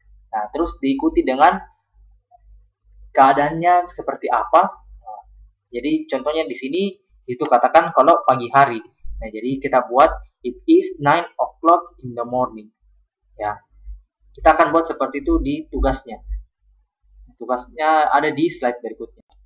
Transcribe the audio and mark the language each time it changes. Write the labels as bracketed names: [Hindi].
[Indonesian] Nah, terus diikuti dengan keadaannya seperti apa. Jadi contohnya di sini itu katakan kalau pagi hari. Nah, jadi kita buat [English] it is 9 o'clock in the morning. [Indonesian] Ya. Kita akan buat seperti itu di tugasnya. Tugasnya ada di slide berikutnya.